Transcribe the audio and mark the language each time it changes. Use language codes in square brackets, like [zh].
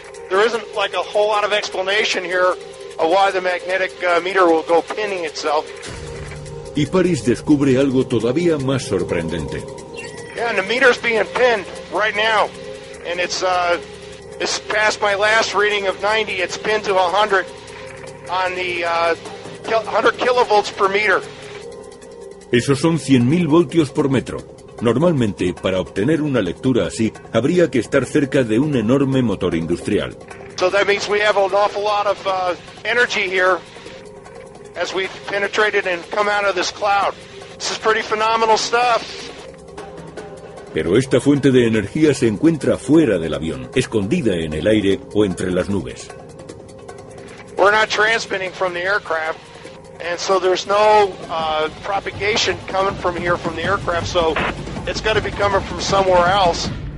[en] There isn't like a whole lot of explanation here of why the magnetic meter will go pinning itself. [es] Y Paris descubre algo todavía más sorprendente. [en] Yeah, and the meter's being pinned right now, and it's past my last reading of 90. It's pinned to 100 on the 100 kilovolts per meter. [es] Esos son 100.000 voltios por metro. Normalmente, para obtener una lectura así, habría que estar cerca de un enorme motor industrial. [en] So that means we have an awful lot of energy here as we penetrated and come out of this cloud. This is pretty phenomenal stuff. [es] Pero esta fuente de energía se encuentra fuera del avión, escondida en el aire o entre las nubes. [en] We're not transmitting from the aircraft. And so there's no propagation coming from here from the aircraft, so it's going to be coming from somewhere else.